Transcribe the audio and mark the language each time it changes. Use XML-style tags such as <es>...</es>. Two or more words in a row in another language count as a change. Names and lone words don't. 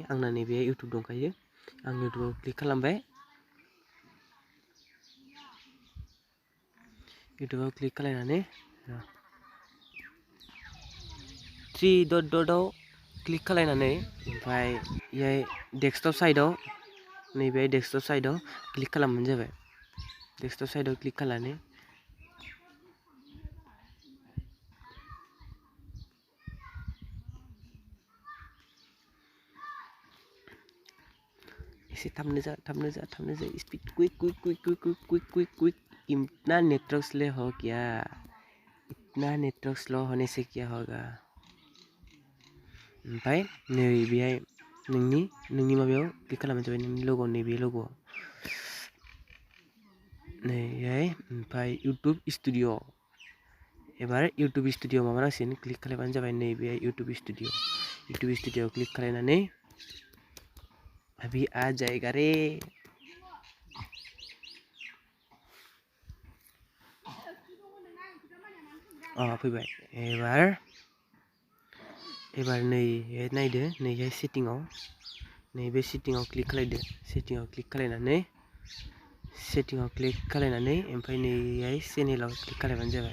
<brx>आंना नैबे इउटुब दंखायो, आं इउटुबाव क्लिक खालामबाय। इउटुबाव क्लिक खालामनानै 3 डटआव क्लिक खालामनानै ओमफ्राय इहाय डेस्कटप साइडआव नैबे डेस्कटप साइडआव क्लिक खालामबानो जाबाय। डेस्कटप साइडआव क्लिक खालामनानै एसे थाबनो जा</brx> <en>speed quick.</en> <hi>इतना</hi> <en>network slow</en> <hi>हो क्या? इतना</hi> <en>network slow</en> <hi>होने से क्या होगा?</hi> <brx>ओमफ्राय नैबेहाय नोंनि माबायाव क्लिक खालामबानो जाबाय, नोंनि लोगो नैबे लोगोआव नैहाय। ओमफ्राय इउटुब स्टुडिअ एबार इउटुब स्टुडिअ माबानांसिगोन, क्लिक खालामबानो जाबाय। नैबे इउटुब स्टुडिअ क्लिक खालामनानै</brx> <hi>अभी आ जाएगा रे।</hi> <brx>फैबाय। एबार नै नायदो, नैहाय सेटिंआव, नैबे सेटिंआव क्लिक खालामदो। सेटिंआव क्लिक खालामनानै ओमफ्राय नैहाय चेनेलाव क्लिक खालामबानो जाबाय।</brx>